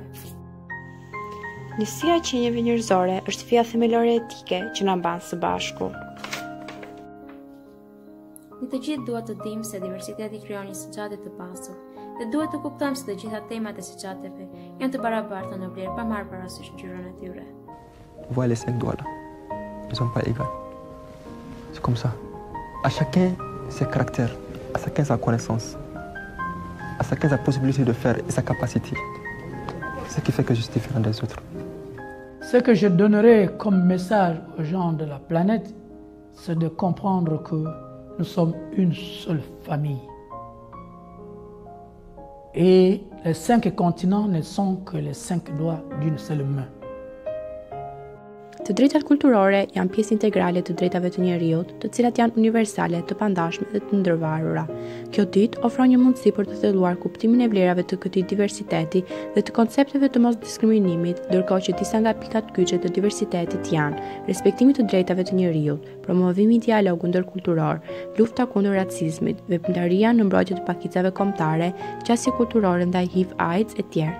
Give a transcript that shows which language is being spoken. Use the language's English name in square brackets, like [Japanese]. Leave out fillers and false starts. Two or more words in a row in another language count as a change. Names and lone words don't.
[Albanian] Njësia e qenieve njerëzore është fija themelore etike që na mban së bashku. Ne të gjithë duhet të dimë se diversiteti krijon një shoqatë të pasur, dhe duhet të kuptojmë se të gjitha temat e shoqatave janë të barabarta në vlerë pa marrë parasysh ngjyrën e tyre. [French] Voilà les 5 doigts là. Ils sont pas égaux. C'est comme ça. À chacun ses caractères, à chacun sa connaissance, à chacun sa possibilité de faire et sa capacité. C'est ce qui fait que je suis différent des autres. Ce que je donnerais comme message aux gens de la planète, c'est de comprendre que nous sommes une seule famille. Et les 5 continents ne sont que les 5 doigts d'une seule main. [Albanian] Të drejtat kulturore janë pjesë integrale të drejtave të njerëzit, të cilat janë universale, të pandashme dhe të ndërvarura. Kjo ditë ofron një mundësi për të thelluar kuptimin e vlerave të këtij diversiteti dhe të koncepteve të mosdiskriminimit, ndërkohë që disa nga pikat kyçe të diversitetit janë respektimi të drejtave të njerëzit, promovimi i dialogut ndërkulturor, lufta kundër racizmit, veprimtaria në mbrojtje të pakicave kombëtare, qasje kulturore ndaj HIV/AIDS e tjerë.